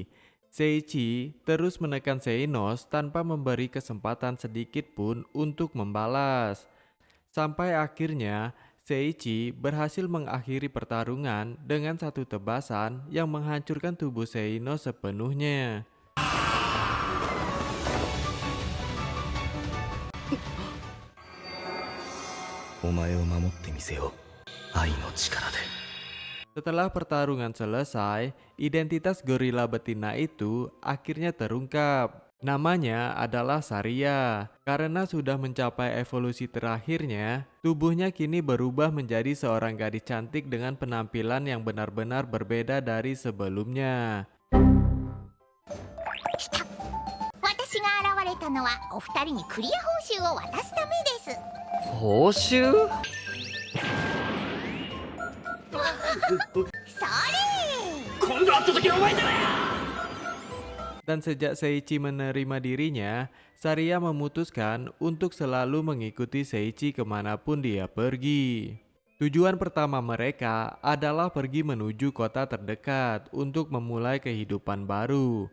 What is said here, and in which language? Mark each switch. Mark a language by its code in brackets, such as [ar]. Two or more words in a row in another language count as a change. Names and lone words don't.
[id] Seiichi terus menekan Xenos tanpa memberi kesempatan sedikit pun untuk membalas. Sampai akhirnya, Seiichi berhasil mengakhiri pertarungan dengan satu tebasan yang menghancurkan tubuh Xenos sepenuhnya. [ja] お前を守ってみせよう。愛の力で。 [id] Setelah pertarungan selesai, identitas gorila betina itu akhirnya terungkap. Namanya adalah Saria. Karena sudah mencapai evolusi terakhirnya, tubuhnya kini berubah menjadi seorang gadis cantik dengan penampilan yang benar-benar berbeda dari sebelumnya. [ja] 私が現れたのはお二人にクリア報酬を渡すためです。報酬？それ！今度会った時お前だよ。 [id] Dan sejak Seiichi menerima dirinya, Saria memutuskan untuk selalu mengikuti Seiichi kemanapun dia pergi. Tujuan pertama mereka adalah pergi menuju kota terdekat untuk memulai kehidupan baru.